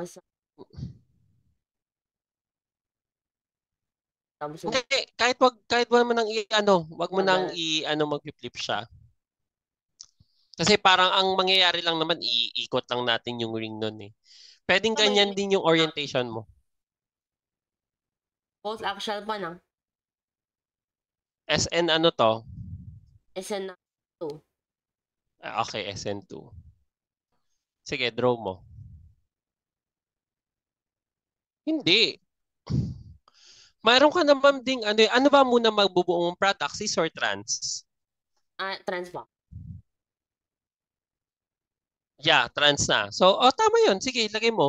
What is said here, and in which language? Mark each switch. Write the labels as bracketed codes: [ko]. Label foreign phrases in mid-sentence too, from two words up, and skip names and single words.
[tl] Hindi, kahit wag mo nang wag mo nang mag-flip siya. Kasi parang ang mangyayari lang naman, iikot lang natin yung ring nun eh. Pwedeng ganyan din yung orientation mo. Post action pa na. SN ano to? SN 2. Okay, SN2. Sige, draw mo. Hindi. Mayroon ka naman ding ano ba muna magbubuo mong product, cis or trans? Trans po. Yeah, trans na. So, tama yun. Sige, lagay mo.